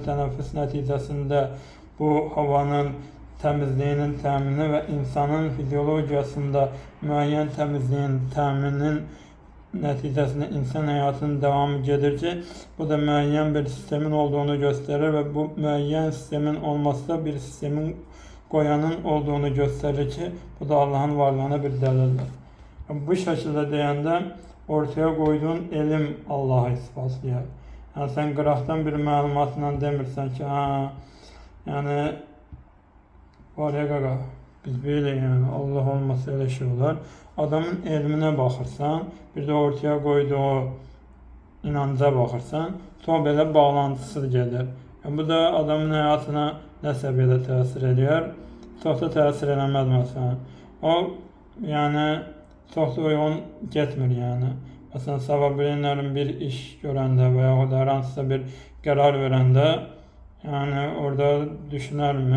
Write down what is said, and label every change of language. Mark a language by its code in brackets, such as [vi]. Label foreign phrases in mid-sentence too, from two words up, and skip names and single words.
[az] tənəffüs nəticəsində bu havanın təmizliyinin təmini və insanın fiziologiyasında müəyyən təmizliyin təminin nəticəsində insan həyatının davamı gedir ki, bu da müəyyən bir sistemin olduğunu göstərir və bu müəyyən sistemin olması da bir sistemin qoyanın olduğunu göstərir ki, bu da Allahın varlığına bir dəlildir. Bu şəkildə deyəndə ortaya qoyduğun elm Allah'a isbatlayır. Yəni sən qıraqdan bir məlumatla demirsən ki, yəni var ya qaqa, [tr] Biz böyle yani Allah olmasa öyle şey olar. [az] Adamın elmine baxırsan, [tr] bir de ortaya koyduğu inanca [az] baxırsan, sonra belə bağlantısız gedir. Yani bu da adamın həyatına nə səviyyədə təsir edir? Çox da təsir eləməz məsələn. O yəni çox da uyğun getmir yəni. Məsələn, sabah bir iş görəndə və yaxud da hər hansısa bir qərar verəndə yəni orada düşünərmi?